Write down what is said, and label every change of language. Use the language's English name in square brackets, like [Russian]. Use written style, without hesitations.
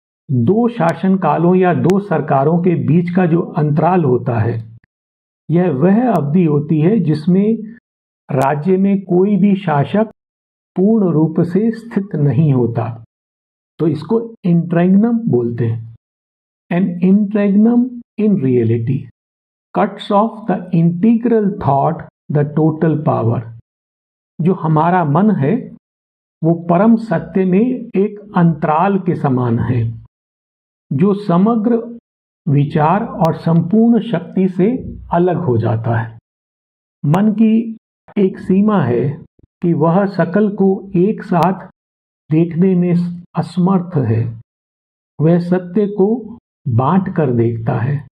[Hindi] दो शासन कालों या दो सरकारों के बीच का जो अंतराल होता है, यह वह अवधि होती है जिसमें राज्य में कोई भी शासक पूर्ण रूप से स्थित नहीं होता। तो इसको इंटररेग्नम बोलते हैं। [English] An interregnum in reality cuts off the integral thought, the total power। [Hindi] जो हमारा मन है वो परम सत्य में एक अंतराल के समान है जो समग्र विचार और संपूर्ण शक्ति से अलग हो जाता है। मन की एक सीमा है कि वह सकल को एक साथ देखने में असमर्थ है, वह सत्य को बांट कर देखता है।